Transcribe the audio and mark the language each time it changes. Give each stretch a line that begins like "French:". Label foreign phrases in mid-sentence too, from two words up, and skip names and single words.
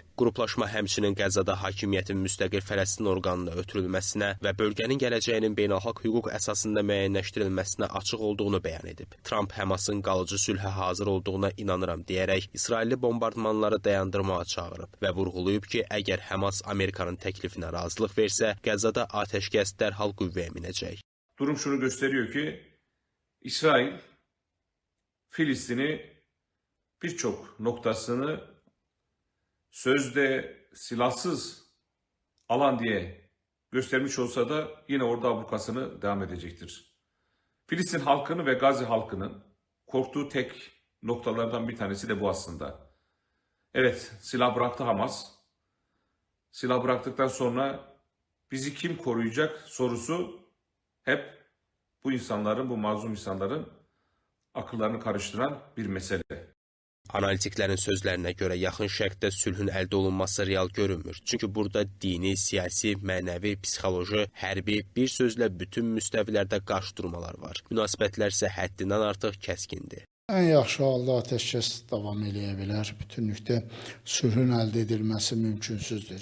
Azerbaijani: Qruplaşma həmçinin Qəzzada hakimiyyətin müstəqil Fələstin orqanına ötürülməsinə və bölgənin gələcəyinin beynəlxalq hüquq əsasında müəyyənləşdirilməsinə açıq olduğunu bəyan edib. Trump Həmasın qalıcı sülhə hazır olduğuna inanıram deyərək İsrailli bombardmanları dayandırmağa çağırıb və vurğulayıb ki, əgər Həmas Amerikanın təklifinə razılıq versə, Qəzzada atəşkəs dərhal qüvvəyə minəcək.
Turkish: Durum şunu gösteriyor ki, İsrail, Filistin'i birçok noktasını sözde silahsız alan diye göstermiş olsa da yine orada ablukasını devam edecektir. Filistin halkını ve Gazze halkının korktuğu tek noktalardan bir tanesi de bu aslında. Evet, silah bıraktı Hamas. Silah bıraktıktan sonra bizi kim koruyacak sorusu hep bu insanların, bu mazlum insanların akıllarını karıştıran bir mesele.
Azerbaijani: Analitiklərin sözlərinə görə yaxın şərqdə sülhün əldə olunması real görünmür. Çünki burada dini, siyasi, mənəvi, psixoloji, hərbi, bir sözlə bütün müstəvilərdə qarşı durmalar var. Münasibətlər isə həddindən artıq kəskindir. Ən yaxşı halda atəşkəs davam edə bilər. Bütünlükdə sülhün əldə edilməsi mümkünsüzdür.